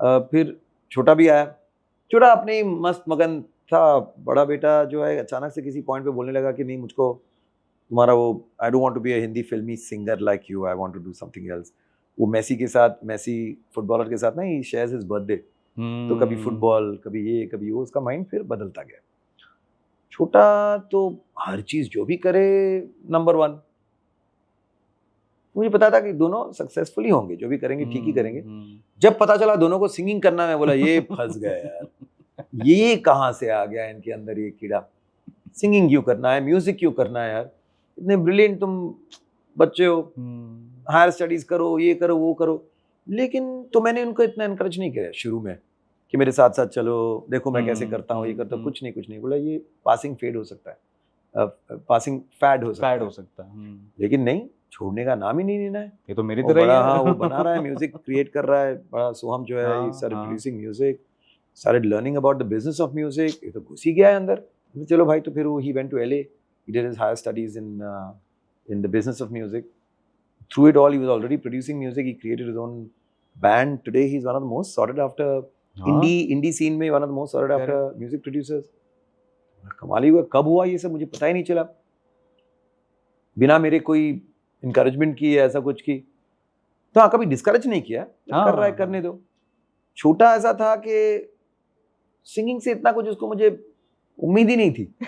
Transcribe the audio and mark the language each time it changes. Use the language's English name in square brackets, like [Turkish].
[Hindi] फिर छोटा भी आया. छोटा अपने ही मस्त मगन था. बड़ा बेटा जो है अचानक से किसी पॉइंट पे बोलने लगा कि नहीं, मुझको तुम्हारा वो, [English] I don't want to be a Hindi filmi singer like you, I want to do something else. [Hindi] वो मेसी के साथ, मेसी फुटबॉलर के साथ ना, [English] He shares his birthday. [Hindi] तो कभी फुटबॉल, कभी ये, कभी वो. उसका माइंड फिर बदलता गया. छोटा तो हर चीज जो भी करे नंबर 1. मुझे पता था कि दोनों सक्सेसफुली होंगे, जो भी करेंगे ठीक ही करेंगे. जब पता चला दोनों को सिंगिंग करना है, मैं बोला ये फंस गया यार. ये कहाँ से आ गया इनके अंदर ये कीड़ा. सिंगिंग क्यों करना है, म्यूजिक क्यों करना है यार. इतने ब्रिलियंट तुम बच्चे हो, हायर स्टडीज करो, ये करो वो करो. लेकिन तो मैंने उनको इतना इनकरेज नहीं किया शुरू में कि मेरे साथ साथ चलो, देखो मैं कैसे करता हूँ, ये करता हूँ. कुछ नहीं. बोला ये पासिंग फेड हो सकता है, पासिंग फैड हो सकता है. लेकिन नहीं, छोड़ने का नाम ही नहीं लेना है. ये तो मेरी तरह ही है. है. हाँ, वो बना रहा है, म्यूजिक क्रिएट कर रहा है. बड़ा सोहम जो है, [English] he started producing music, started learning about the business of music. [Hindi] ये तो घुस ही गया है अंदर. चलो भाई. तो फिर वो [English] he went to LA, he did his higher studies in the business of music. Through it all, he was already producing music. He created his own band. Today he's one of the most sought after indie scene में, one of the most sought after music producers. [Hindi] कमाल ही हुआ. कब हुआ ये सब मुझे पता ही नहीं चला, बिना मेरे कोई इनकरेजमेंट की, ऐसा कुछ की. तो हाँ, कभी डिस्करेज नहीं किया. कर रहा है करने दो. छोटा ऐसा था कि सिंगिंग से इतना कुछ उसको मुझे उम्मीद ही नहीं थी।